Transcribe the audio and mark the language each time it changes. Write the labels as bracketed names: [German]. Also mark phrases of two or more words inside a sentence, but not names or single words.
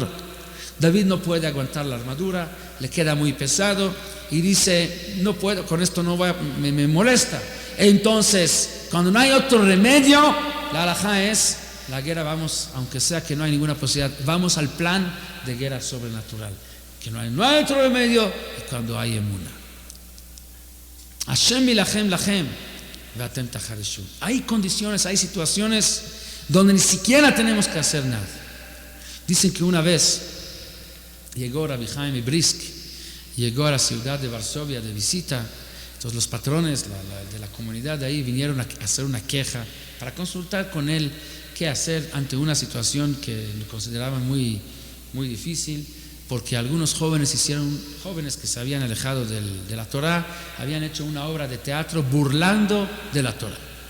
[Spanish] David no puede aguantar la armadura, le queda muy pesado y dice, no puedo, con esto no voy, me molesta. Entonces, cuando no hay otro remedio, la halajá es, la guerra vamos, aunque sea que no hay ninguna posibilidad, vamos al plan de guerra sobrenatural, que no hay otro remedio, y cuando hay emuná. [Hebrew] השם ילחם לכם ואתם תחרישון. [Spanish] Hay condiciones, hay situaciones donde ni siquiera tenemos que hacer nada. Dicen que una vez llegó Rabbi Chaim Brisk, llegó a la ciudad de Varsovia de visita. Entonces los patrones de la comunidad de ahí vinieron a hacer una queja para consultar con él qué hacer ante una situación que consideraban muy, muy difícil, porque algunos jóvenes que se habían alejado de la Torah, habían hecho una obra de teatro burlando de la Torah.